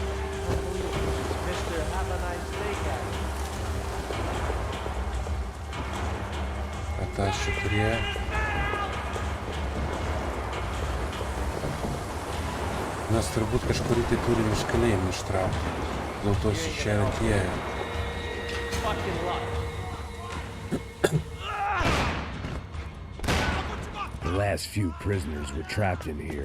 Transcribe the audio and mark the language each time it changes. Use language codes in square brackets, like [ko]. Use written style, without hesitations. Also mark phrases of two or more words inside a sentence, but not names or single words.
[lt] Ką tas čia turėjo? Mes turbūt kažkurį tai turim iš kalėjimą ištraukti. Dėl to jis čia ir atėjo. [en] The last few prisoners were trapped in here.